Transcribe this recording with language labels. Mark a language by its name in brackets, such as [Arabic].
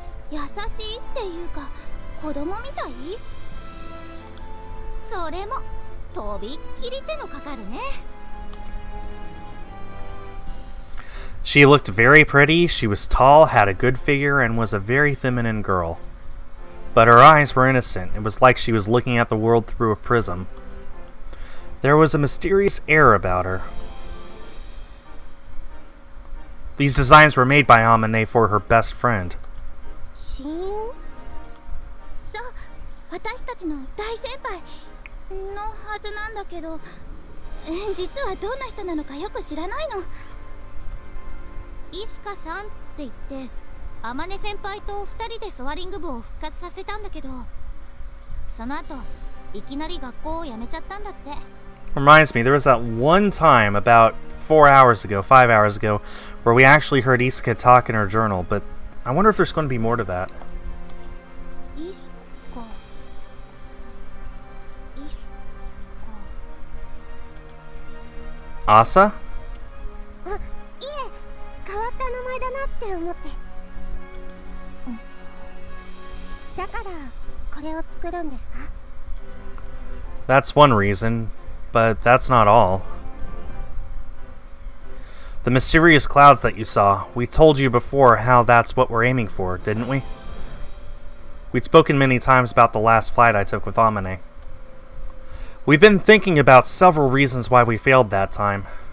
[Japanese] 優しいっていうか子供みたい。それもとびっきり手のかかるね。 [English] She looked very pretty, she was tall, had a good figure, and was a very feminine girl. But her eyes were innocent. It was like she was looking at the world through a prism. There was a mysterious air about her. These designs were made by Amane for her best friend. [Japanese] 親友？そう、私たちの大先輩のはずなんだけど、実はどんな人なのかよく知らないの。イスカさんって言ってあまね先輩と2人でソアリング部を復活させたんだけど、その後いきなり学校を辞めちゃったんだって。 [English] Reminds me, there was that one time about 4 hours ago, 5 hours ago, where we actually heard Isuka talk in her journal, but I wonder if there's going to be more to that. [Japanese] イスカイス Asa? カあ、いえ変わった名前だなって思って、だからこれを作るんですか？ [English] That's one reason, but that's not all. The mysterious clouds that you saw, we told you before how that's what we're aiming for, didn't we? We'd spoken many times about the last flight I took with Amane. We've been thinking about several reasons why we failed that time.